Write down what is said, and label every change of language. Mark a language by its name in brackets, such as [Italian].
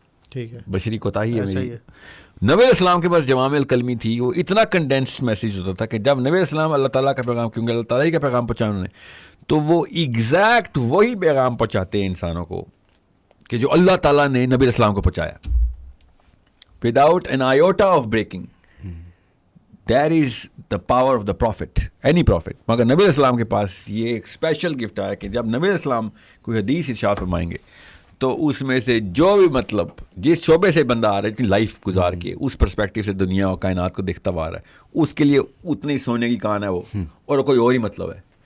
[Urdu] ٹھیک ہے, بشری کوتاہی ہے میری. نبی اسلام کے پاس جوامع الکلمی تھی, وہ اتنا کنڈینس میسیج ہوتا تھا کہ جب نبی اسلام اللہ تعالیٰ کا پیغام, کیونکہ اللہ تعالیٰ ہی کا پیغام پہنچایا انہوں نے, تو وہ ایگزیکٹ وہی پیغام پہنچاتے ہیں انسانوں کو کہ جو اللہ تعالیٰ نے نبی اسلام کو پہنچایا, [English] Without an iota of breaking. That is the power of the prophet, any prophet. [Urdu] مگر نبی اسلام کے پاس یہ ایک اسپیشل گفٹ آیا کہ جب نبی اسلام کوئی حدیث ارشاد فرمائیں گے تو اس میں سے جو بھی مطلب جس شعبے سے بندہ آ رہا ہے, اتنی لائف گزار کے اس پرسپیکٹیو سے دنیا اور کائنات کو دیکھتا ہوا آ رہا ہے, اس کے لیے اتنی سونے کی کان ہے وہ, اور کوئی اور ہی مطلب ہے.